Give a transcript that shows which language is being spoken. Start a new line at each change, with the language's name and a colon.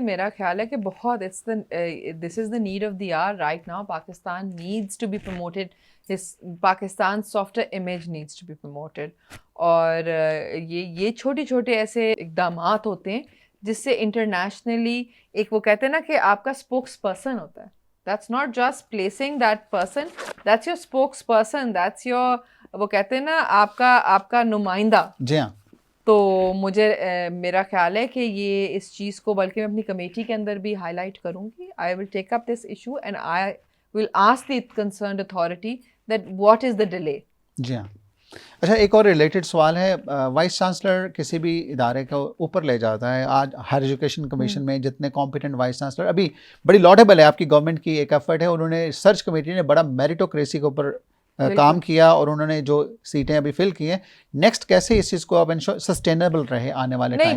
Urdu: میرا خیال ہے کہ بہت
English: This is the need of the hour right now. Pakistan needs to be promoted, Pakistan soft image needs to be promoted.
Urdu: اور یہ چھوٹے چھوٹے ایسے اقدامات ہوتے ہیں جس سے انٹرنیشنلی ایک وہ کہتے ہیں نا کہ آپ کا اسپوکس پرسن ہوتا ہے.
English: That's not just placing that person, that's your spokesperson, that's your
Urdu: وہ کہتے ہیں نا آپ کا نمائندہ. جی ہاں. تو مجھے میرا خیال ہے کہ یہ اس چیز کو بلکہ میں اپنی کمیٹی کے اندر بھی ہائی لائٹ کروں گی.
English: I will take up this issue and I will ask the concerned authority that what is the delay.
Urdu: جی ہاں. اچھا, ایک اور ریلیٹڈ سوال ہے. وائس چانسلر کسی بھی ادارے کو اوپر لے جاتا ہے. آج ہائر ایجوکیشن کمیشن میں جتنے کمپیٹنٹ وائس چانسلر, ابھی بڑی لاڈیبل ہے آپ کی گورنمنٹ کی ایک ایفرٹ ہے, انہوں نے سرچ کمیٹی نے بڑا میریٹوکریسی کے اوپر کام کیا اور انہوں نے جو سیٹیں ابھی فل کی ہیں, نیکسٹ کیسے اس چیز کو اب سسٹینیبل رہے آنے والے ٹائم میں؟